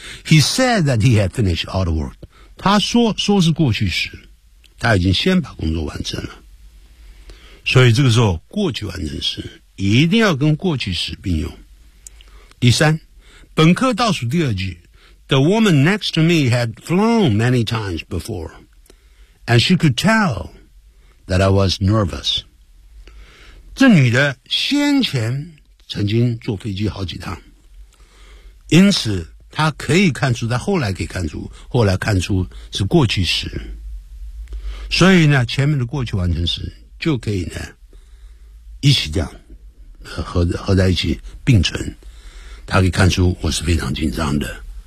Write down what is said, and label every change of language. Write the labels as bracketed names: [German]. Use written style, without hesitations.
[English] He said that he had finished all the work. [Chinese] 他说是过去时，他已经先把工作完成了。所以这个时候，过去完成时一定要跟过去时并用。第三，本课倒数第二句 [English] ，The woman next to me had flown many times before。And she could tell that I was nervous. [Chinese] 这女的先前曾经坐飞机好几趟，因此她可以看出，她后来可以看出，后来看出是过去时，所以呢前面的过去完成时就可以呢一起这样 合在一起并存，她可以看出我是非常紧张的。